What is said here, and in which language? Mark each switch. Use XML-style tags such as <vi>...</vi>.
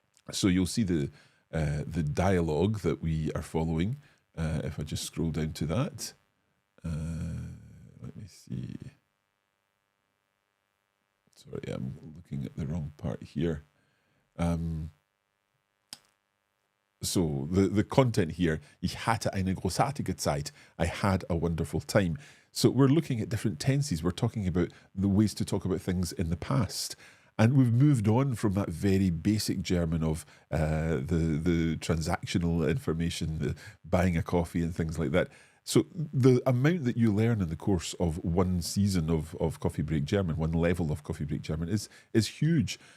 <en>So you'll see the dialogue that we are following. If I just scroll down to that. Let me see. Sorry, I'm looking at the wrong part here. So the content here,</en> <de>ich hatte eine großartige Zeit.</de> <en>I had a wonderful time. So we're looking at different tenses. We're talking about the ways to talk about things in the past. And we've moved on from that very basic German of the transactional information, the buying a coffee and things like that. So the amount that you learn in the course of one season of Coffee Break German, one level of Coffee Break German is huge.</en>